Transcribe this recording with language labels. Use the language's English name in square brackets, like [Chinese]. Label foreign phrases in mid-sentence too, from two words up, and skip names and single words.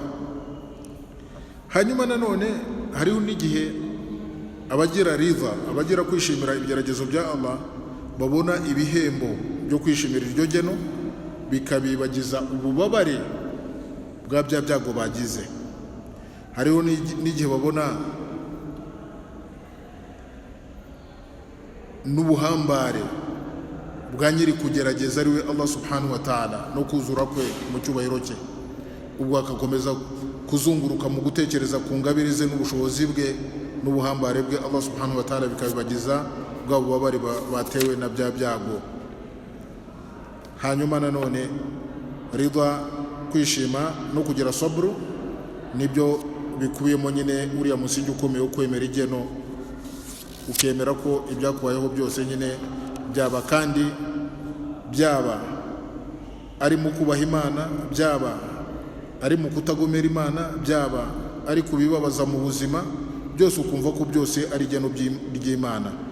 [Kinyarwanda] Hanyuma nanone hariho n'igihe abagira ridha, abagira kwishimira ibigeragezo bya Allah, babona ibihembo byo kwishimira iryo geno bikabibagiza ububabare bwa bya byago bagize. Hariho n'igihe babona n'ubuhambare bwa nyiri kugerageza ariwe Allah [Arabic] سبحانه وتعالى [Kinyarwanda] no kuzura kwe mu cyubahiro cye, ubwo akakomeza kuzunguruka mu gutekereza ku ngabire ze n'ubushobozi bwe n'ubuhambare bwe. Allah [Arabic] سبحانه وتعالى [Kinyarwanda] bikabibagiza bwa bubabare batewe na bya byago. Hanyuma nanone ridha, kwishima no kugira sabru, nibyo bikubiyemo nyine uriya musingi ukomeye wo kwemera igeno, ukemera ko ibyakubayeho byose nyine byaba, kandi byaba ari mu kubaha Imana, byaba ari mu kutagomera Imana, byaba ari kubibabaza mu buzima, byose ukumva ko byose ari igeno ry'Imana.